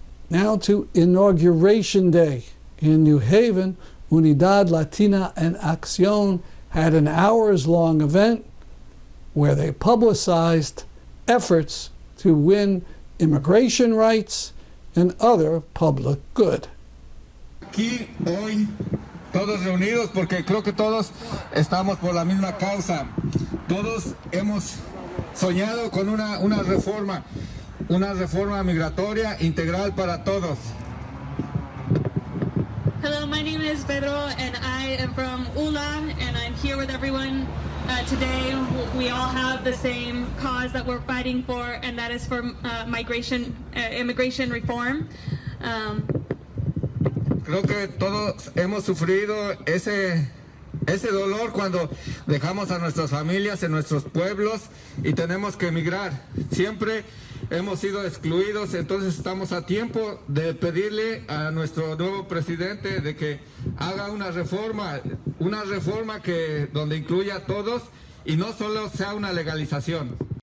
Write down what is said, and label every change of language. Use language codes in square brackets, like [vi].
[en] Now to Inauguration Day. In New Haven, Unidad Latina and Accion had an hours-long event where they publicized efforts to win immigration rights and other public good. [es] Aquí hoy todos reunidos porque creo que todos estamos por la misma causa. Todos hemos soñado con una reforma migratoria integral para todos. [en] Hello, my name is Pedro and I am from ULA and I'm here with everyone today. We all have the same cause that we're fighting for, and that is for immigration reform. [es] Creo que todos hemos sufrido ese dolor cuando dejamos a nuestras familias en nuestros pueblos y tenemos que emigrar. Siempre hemos sido excluidos, entonces estamos a tiempo de pedirle a nuestro nuevo presidente de que haga una reforma que donde incluya a todos y no solo sea una legalización.